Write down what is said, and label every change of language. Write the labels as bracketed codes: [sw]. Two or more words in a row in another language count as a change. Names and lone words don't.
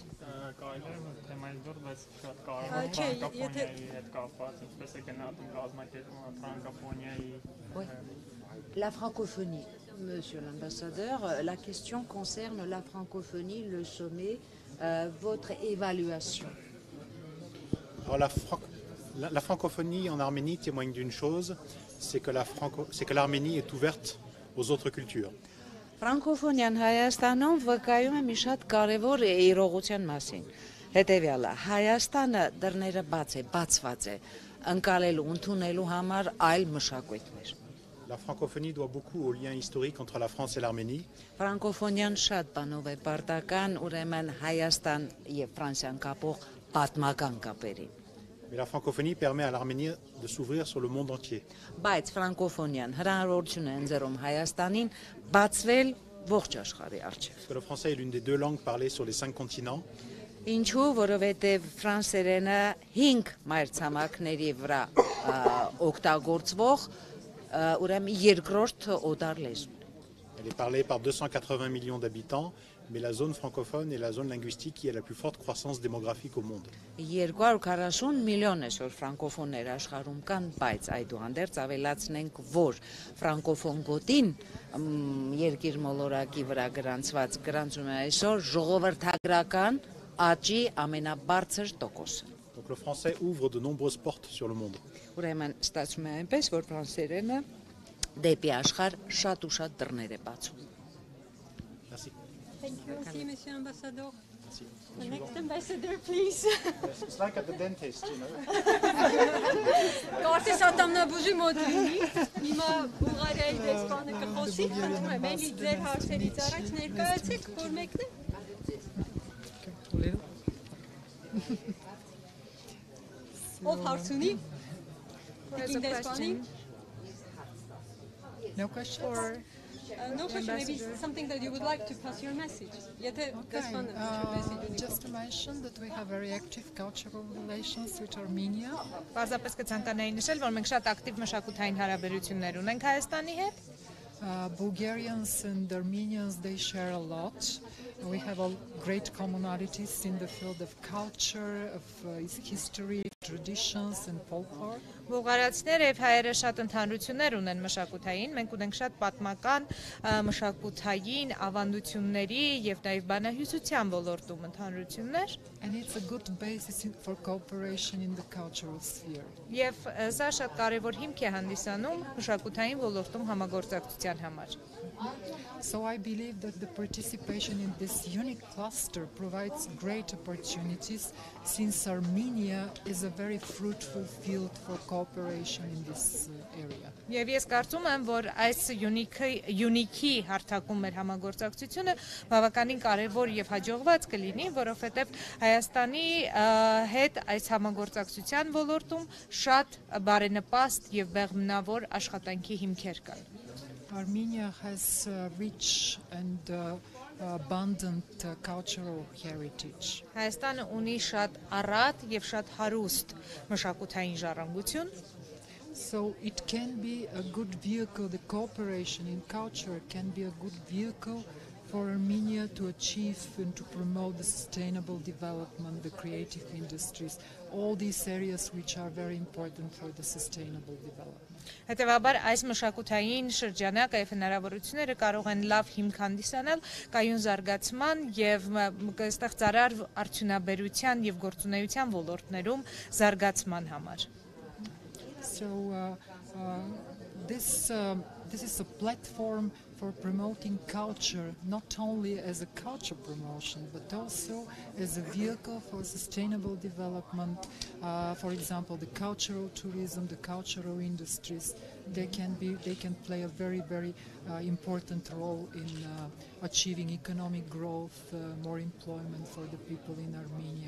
[hy] Կարելի է թեմայից դուրս, բայց շատ կարևոր է ֆրանկոֆոնիայի հետ կապված, ինչպես է գնահատում կազմակերպումը ֆրանկոֆոնիայի։ [fr] La francophonie, Monsieur l'ambassadeur, la question concerne la francophonie, le sommet, votre évaluation. Alors la francophonie en Arménie témoigne d'une chose, c'est que l'Arménie est ouverte aux autres cultures. [hy] Ֆրանկոֆոնիան Հայաստանում վկայում է մի շատ կարևոր իրողության մասին։ Հետևյալը, Հայաստանը դռները բաց է, բացված է, ընկալելու, ընդունելու համար այլ մշակույթներ։ [fr] La francophonie doit beaucoup aux liens historiques entre la France et l'Arménie. [hy] Ֆրանկոֆոնիան շատ բանով է պարտական, ուրեմն Հայաստան եւ Ֆրանսիան կապող պատմական կապերին։ [fr] Mais la francophonie permet à l'Arménie de s'ouvrir sur le monde entier. [hy] Բայց ֆրանկոֆոնիան հնարավորություն է ընձեռում Հայաստանին բացվել ողջ աշխարհի առջև։ [fr] Parce que le français est l'une des deux langues parlées sur les 5 continents. [hy] Ինչու, որովհետև ֆրանսերենը 5 մայրցամաքների վրա օգտագործվող ուրեմն երկրորդ օտար լեզու։ [fr] Elle est parlée par 280 millions d'habitants, mais la zone francophone est la zone linguistique qui a la plus forte croissance démographique au monde. [hy] 240 միլիոն այսօր ֆրանկոֆոններ աշխարհում կան, բայց այդուհանդերձ ավելացնենք, որ ֆրանկոֆոն գոտին երկիր մոլորակի վրա գրանցում է այսօր ժողովրդագրական աճի ամենաբարձր տոկոսը։ [fr] Donc le français ouvre de nombreuses portes sur le monde. [hy] Ուրեմն ստացվում է այնպես, որ ֆրանսերենը դեպի աշխարհ շատ ու շատ դռներ է բացում։ [fr] Merci. [en] Thank you aussi, Monsieur Ambassador. [fr] Merci. [en] The next ambassador, please. It's like at the dentist, you know. [hy] Կարծես ատամնաբուժի մոտ լինի։ Հիմա Բուլղարիայի դեսպանը կխոսի, խնդրում եմ, էլի ձեր հարցերից առաջ ներկայացեք, որ մեկն է։ Ով հարց ունի։ [en] No question? No question, maybe something that you would like to pass your message. Just to mention that we have very active cultural relations with Armenia. [hy] Պարզապես կցանկանայի նշել, որ մենք շատ ակտիվ մշակութային հարաբերություններ ունենք Հայաստանի հետ։ [en] Bulgarians and Armenians, they share a lot. We have all great commonalities in the field of culture, of history, traditions and folklore. [hy] Բուլղարացիները եւ հայերը շատ ընդհանրություններ ունեն մշակութային, մենք ունենք շատ պատմական մշակութային ավանդությունների եւ նաեւ բանահյուսության ոլորտում ընդհանրություններ։ [en] And it's a good basis for cooperation in the cultural sphere. [hy] Եվ սա շատ կարեւոր հիմք է հանդիսանում մշակութային ոլորտում համագործակցության համար։ [en] So I believe that the participation in this unique cluster provides great opportunities, since Armenia is a very fruitful field for cooperation in this area. [hy] Եվ ես կարծում եմ, որ այս յունիքի հարթակում մեր համագործակցությունը բավականին կարևոր եւ հաջողված կլինի, որովհետեւ Հայաստանի հետ այս համագործակցության ոլորտում շատ բարենպաստ եւ բեղմնավոր աշխատանքի հիմքեր կան։ [en] Armenia has rich and abundant cultural heritage. [hy] Հայաստանը ունի շատ առատ եւ շատ հարուստ մշակութային ժառանգություն։ [en] So it can be a good vehicle, the cooperation in culture can be a good vehicle for Armenia to achieve and to promote the sustainable development, the creative industries, all these areas which are very important for the sustainable development. [hy] Հետևաբար այս մշակութային շրջանակը եւ հնարավորությունները կարող են լավ հիմք հանդիսանալ կայուն զարգացման եւ ստեղծարար արդյունաբերության եւ գործունեության ոլորտներում զարգացման համար։ [en] So this is a platform for promoting culture, not only as a culture promotion, but also as a vehicle for sustainable development. For example, the cultural tourism, the cultural industries, they can play a very important role in achieving economic growth, more employment for the people in Armenia.